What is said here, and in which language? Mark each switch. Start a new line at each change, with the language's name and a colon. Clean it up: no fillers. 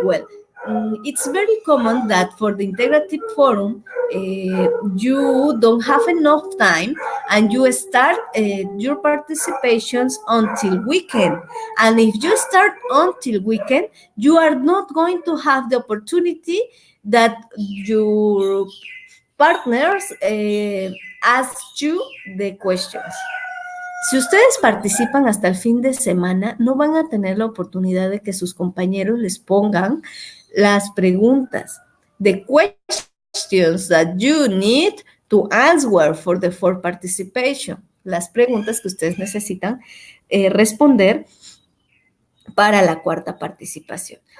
English: Well, it's very common that for the integrative forum, you don't have enough time and you start your participations until weekend. And if you start until weekend, you are not going to have the opportunity that your partners ask you the questions.
Spanish: Si ustedes participan hasta el fin de semana, no van a tener la oportunidad de que sus compañeros les pongan las preguntas.
English: The questions that you need to answer for the fourth participation.
Spanish: Las preguntas que ustedes necesitan responder para la cuarta participación.